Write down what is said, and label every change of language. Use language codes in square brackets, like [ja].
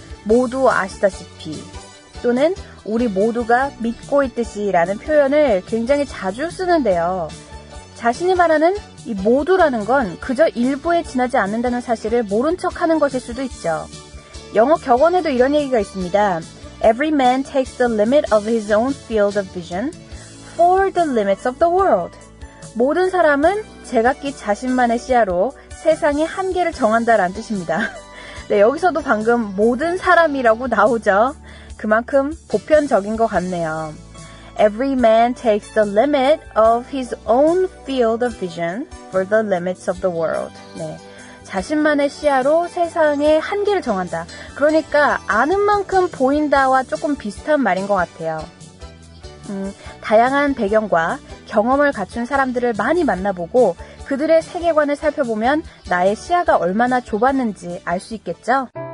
[ko] 모두 아시다시피 또는 우리 모두가 믿고 있듯이 라는 표현을 굉장히 자주 쓰는데요. 자신이 말하는 이 모두라는 건 그저 일부에 지나지 않는다는 사실을 모른 척하는 것일 수도 있죠. 영어 격언에도 이런 얘기가 있습니다. [en] Every man takes the limit of his own field of vision for the limits of the world. [ko] 모든 사람은 제각기 자신만의 시야로 세상의 한계를 정한다라는 뜻입니다. 네, 여기서도 방금 모든 사람이라고 나오죠. 그만큼 보편적인 것 같네요. [en] Every man takes the limit of his own field of vision for the limits of the world. [ko] 네, 자신만의 시야로 세상의 한계를 정한다. 그러니까 아는 만큼 보인다와 조금 비슷한 말인 것 같아요. 다양한 배경과 경험을 갖춘 사람들을 많이 만나보고 그들의 세계관을 살펴보면 나의 시야가 얼마나 좁았는지 알 수 있겠죠?